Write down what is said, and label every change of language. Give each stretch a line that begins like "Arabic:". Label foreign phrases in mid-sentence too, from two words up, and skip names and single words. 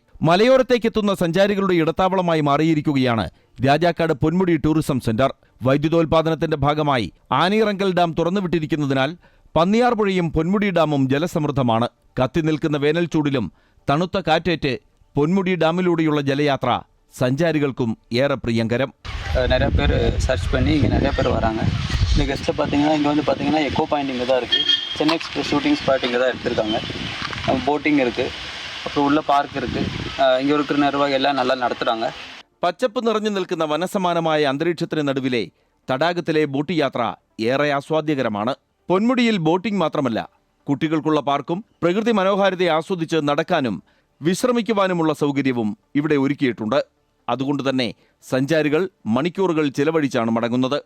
Malayalam: മലയോരത്തേക്കെത്തുന്ന സഞ്ചാരികളുടെ ഇടത്താവളമായി മാറിയിരിക്കുകയാണ് രാജാക്കാട് പൊന്മുടി ടൂറിസം സെന്റർ. വൈദ്യുതോൽപാദനത്തിന്റെ ഭാഗമായി ആനയിറങ്കൽ ഡാം തുറന്നുവിട്ടിരിക്കുന്നതിനാൽ പന്നിയാർ പുഴയും പൊന്മുടി ഡാമും ജലസമൃദ്ധമാണ്. കത്തിനിൽക്കുന്ന വേനൽ ചൂടിലും തണുത്ത കാറ്റേറ്റ് പൊന്മുടി ഡാമിലൂടെയുള്ള ജലയാത്ര സഞ്ചാരികൾക്കും ഏറെ പ്രിയങ്കരം.
Tamil: நிறைய பேர் சர்ச் பண்ணி இங்கே நிறைய பேர் வராங்க. இந்த கெஸ்ட்டில் பார்த்தீங்கன்னா இங்கே வந்து பார்த்தீங்கன்னா எக்கோ பாயிண்ட் இங்கே தான் இருக்குது. சென்னை எக்ஸ்பிரஸ்
English: shooting spot
Tamil: இங்கே தான் எடுத்திருக்காங்க. போட்டிங் இருக்குது, அப்புறம் உள்ள பார்க் இருக்குது. இங்கே இருக்கிற நிர்வாகம் எல்லாம் நல்லா நடத்துகிறாங்க.
Malayalam: പച്ചപ്പ് നിറഞ്ഞു നിൽക്കുന്ന വനസമാനമായ അന്തരീക്ഷത്തിന് നടുവിലെ തടാകത്തിലെ ബോട്ട് യാത്ര ഏറെ ആസ്വാദ്യകരമാണ്. പൊന്മുടിയിൽ ബോട്ടിംഗ് മാത്രമല്ല, കുട്ടികൾക്കുള്ള പാർക്കും പ്രകൃതി മനോഹാരിതയെ ആസ്വദിച്ച് നടക്കാനും വിശ്രമിക്കുവാനുമുള്ള സൗകര്യവും ഇവിടെ ഒരുക്കിയിട്ടുണ്ട്. അതുകൊണ്ട് തന്നെ സഞ്ചാരികൾ മണിക്കൂറുകൾ ചിലവഴിച്ചാണ് മടങ്ങുന്നത്.